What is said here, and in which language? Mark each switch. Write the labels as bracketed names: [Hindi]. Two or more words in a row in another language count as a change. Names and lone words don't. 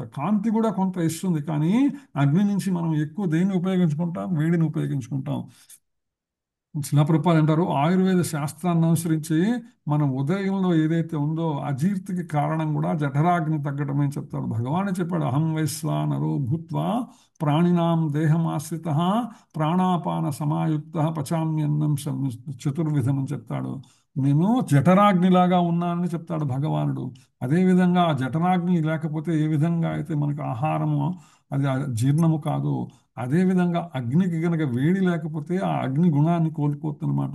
[Telugu] కాంతి కూడా కొంత ఇస్తుంది, కానీ అగ్ని నుంచి మనం ఎక్కువ దేన్ని ఉపయోగించుకుంటాం? వేడిని ఉపయోగించుకుంటాం. శిలాప్రపాలు అంటారు, ఆయుర్వేద శాస్త్రాన్ని అనుసరించి మనం ఉదయంలో ఏదైతే ఉందో అజీర్తికి కారణం కూడా జఠరాగ్ని తగ్గటమే చెప్తాడు. భగవానే చెప్పాడు, [Sanskrit] अहं वैश्वानरो भूत्वा प्राणिनां देहमाश्रित प्राणापान समायुक्त पचाम्यन्नं चतुर्विधं [Telugu] అని చెప్తాడు. నేను జఠరాగ్నిలాగా ఉన్నానని చెప్తాడు భగవానుడు. అదేవిధంగా ఆ జఠరాగ్ని లేకపోతే ఏ విధంగా అయితే మనకు ఆహారము అది జీర్ణము కాదు, అదేవిధంగా అగ్నికి గనక వేడి లేకపోతే ఆ అగ్ని గుణాన్ని కోల్పోతుందన్నమాట.